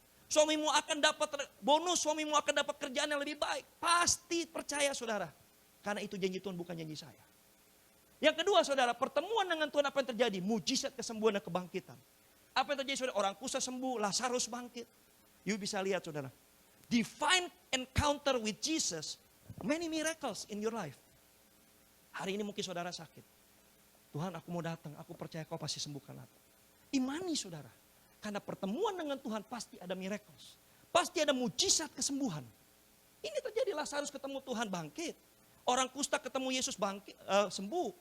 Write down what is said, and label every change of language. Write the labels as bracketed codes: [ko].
[id] Suamimu akan dapat bonus, suamimu akan dapat kerjaan yang lebih baik. Pasti percaya saudara. Karena itu janji Tuhan bukan janji saya. Yang kedua saudara, pertemuan dengan Tuhan apa yang terjadi? Mujizat kesembuhan dan kebangkitan. Apa yang terjadi saudara? Orang kusta sembuh, Lazarus bangkit. You bisa lihat saudara. [en] Divine encounter with Jesus. Many miracles in your life. [id] Hari ini mungkin saudara sakit. Tuhan aku mau datang, aku percaya kau pasti sembuhkan aku. Imani saudara. Karena pertemuan dengan Tuhan pasti ada miracles. Pasti ada mujizat kesembuhan. Ini terjadi, Lazarus ketemu Tuhan bangkit. Orang kusta ketemu Yesus bangkit, sembuh.